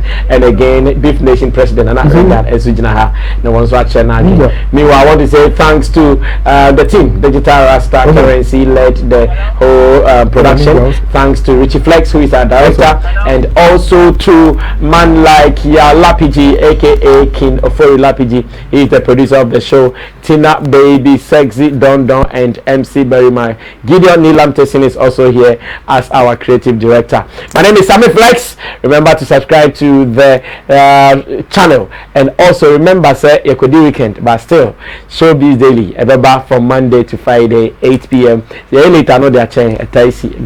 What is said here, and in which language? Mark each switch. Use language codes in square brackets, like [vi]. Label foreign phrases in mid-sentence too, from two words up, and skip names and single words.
[en] And again, Beef Nation President and Esujinaha. No one's watching. Meanwhile, I want to say thanks to the team. Digital Rasta Currency led the whole production. Thanks to Richie Flex, who is our director, and also to man like Ya Lapiji, aka King Ofori Lapiji. He is the producer of the show. Tina Baby, Sexy Don Don, and MC Berrymar. Gideon Nilam Tessin is also here as our creative director. My name is Sammy Flex. Remember to subscribe to the channel, and also remember, say Ekodi Weekend, but still Showbiz Daily. Ever from Monday to Friday, 8 p.m. The later know their chain, Ghana.